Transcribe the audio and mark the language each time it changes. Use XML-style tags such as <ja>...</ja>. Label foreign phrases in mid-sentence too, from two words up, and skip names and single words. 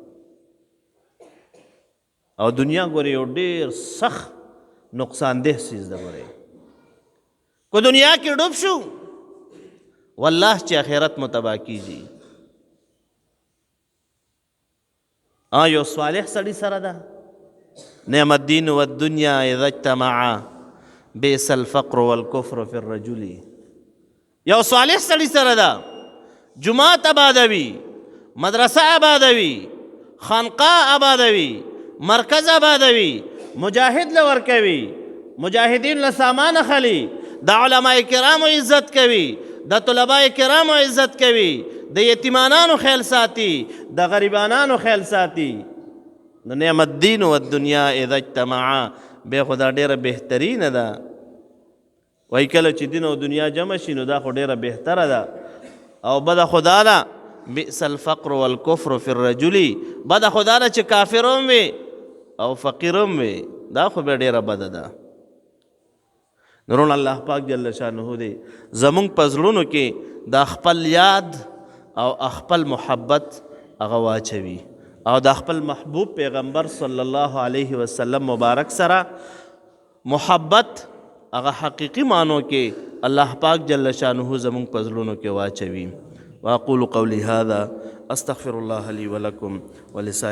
<ps>او دنیا ګورې یو ډېر سخت نقصان ده څیز ده. ګورې که دنیا کې ډوب شو والله چې آخرت مو تباه کیږي. یو صالح سړي سره ده</ps> <ar>نعم الدین والدنیا اذا اجتمعا بئس الفقر والکفر فی الرجل.</ar> <ps>یو صالح سړي سره ده جماعت آبادوي، مدرسه آبادوي، خانقاه آبادوي، مرکز آبادوي، مجاهد له ورکوي، مجاهدین له سامان اخلي، د علماء کرامو عزت کوي، د طلباء کرامو عزت کوي، د یتیمانانو خیال ساتي، د غریبانانو خیال ساتي. نو</ps> <ar>نعم الدین والدنیا اذا اجتمعا</ar> <ps>بیا خو دا ډیره بهترینه ده وایي کله چې دین او دنیا جمع شي نو دا خو ډیره بهتره ده او بده خو دا ده</ps> <ar>بئس الفقر والکفر فی الرجل</ar> <ps>بده خو دا ده چې کافر هم وي او فقیر هم وي دا خو بیا ډیره بده ده نورون الله پاک</ps> <ar>جل شانه</ar> <ps>دی زمونږ په زړونو کې د خپل یاد او خپل محبت هغه واچوي او د خپل محبوب پیغمبر</ps> <ar>صلی الله علیه وسلم</ar> <ps>مبارک سره محبت هغه حقیقي معنو کې الله پاک</ps> <ar>جل شانه</ar> <ps>زمونږ په زړونو کې واچوي</ps> <ar>واقول قولی هذا استغفر الله لي ولكم ولسائر</ar>